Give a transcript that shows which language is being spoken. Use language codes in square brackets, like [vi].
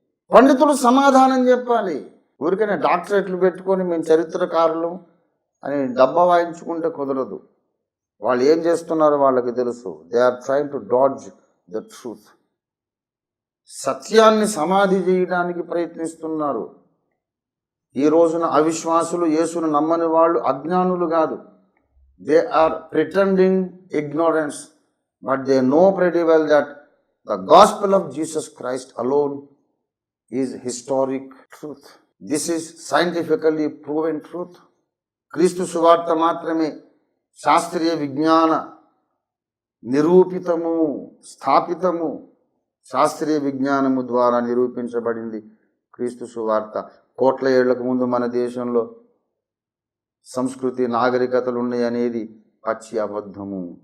[te] పండితులు సమాధానం చెప్పాలి. ఊరికనే డాక్టరేట్లు పెట్టుకొని మేము చరిత్రకారులు అని డబ్బా వాయించుకుంటే కుదరదు. వాళ్ళు ఏం చేస్తున్నారో వాళ్ళకి తెలుసు. [en] They are trying to dodge the truth. [te] సత్యాన్ని సమాధి చేయడానికి ప్రయత్నిస్తున్నారు. ఈ రోజున అవిశ్వాసులు, యేసును నమ్మని వాళ్ళు అజ్ఞానులు కాదు. [en] They are pretending ignorance, but they know pretty well that the gospel of Jesus Christ alone is historic truth. This is scientifically proven truth. [te] క్రీస్తు సువార్త మాత్రమే శాస్త్రీయ విజ్ఞాన నిరూపితము, స్థాపితము, శాస్త్రీయ విజ్ఞానము ద్వారా నిరూపించబడింది క్రీస్తు సువార్త. కోట్ల ఏళ్లకు ముందు మన దేశంలో సంస్కృతి, నాగరికతలు ఉన్నాయి అనేది పచ్చి అబద్ధము.